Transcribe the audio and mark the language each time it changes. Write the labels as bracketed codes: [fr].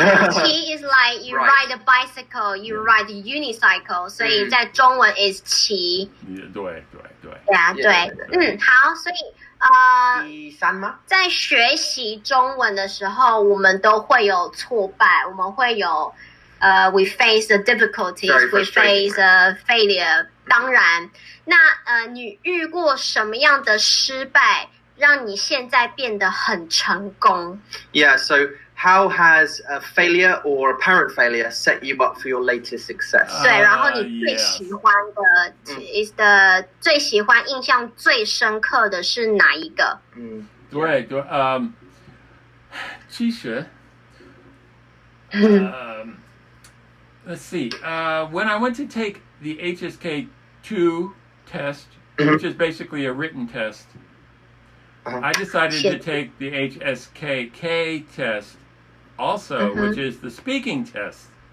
[en] 骑 is like you ride a bicycle, you ride a unicycle， [zh] 所以在中文 [en] is 骑。 [zh] 对。对啊，对，好，所以第3吗？在学习中文的时候，我们都会有挫败，我们会有 [en] we face the difficulties, we face a failure。 [zh] 当然，那你遇过什么样的失败，让你现在变得很成功？ [en] Yeah. So how has a failure or apparent failure set you up for your latest success? [zh] 对，然后你最喜欢的最喜欢、印象最深刻的是哪一个？对，其实 [en] let's see. When I went to take the HSK2 test, which is basically a written test, I decided to take the HSKK test also, which is the speaking test.